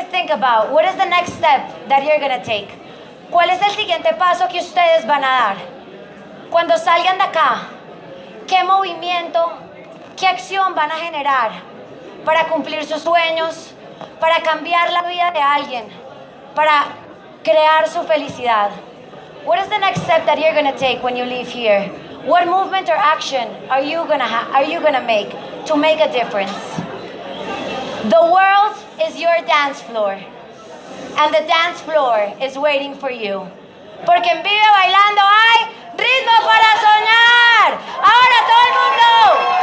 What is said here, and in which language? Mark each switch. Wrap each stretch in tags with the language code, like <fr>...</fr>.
<en>About what is the next step that you're going to take.</en> <es>¿Cuál es el siguiente paso que ustedes van a dar? Cuando salgan de acá, ¿qué movimiento, qué acción van a generar para cumplir sus sueños, para cambiar la vida de alguien, para crear su felicidad?</es> <en>What is the next step that you're going to take when you leave here? What movement or action are you going to make a difference? The world is your dance floor, and the dance floor is waiting for you.</en> <es>Porque en Vive Bailando hay ritmo para soñar. Ahora todo el mundo.</es>